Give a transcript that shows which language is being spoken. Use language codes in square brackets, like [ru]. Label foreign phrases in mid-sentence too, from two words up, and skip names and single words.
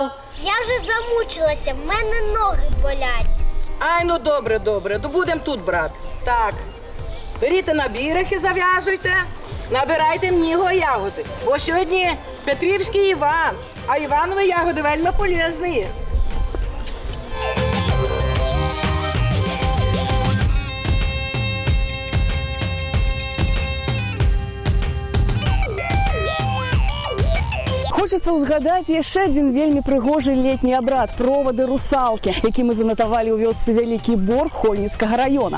[uk] Я вже замучилася, в мене ноги болять. Ай, ну добре, добре, то будемо тут брати. Так, беріть набірок і зав'язуйте, набирайте мені його ягоди. Бо сьогодні Петрівський Іван, а Іванові ягоди вельми полезні. [ru] Хочется [be] узгадать яшчэ один вельмі прыгожы летні абрад – провады русалкі, які мы занатавалі ў вёсцы Вялікі Бор Хольніцкага района.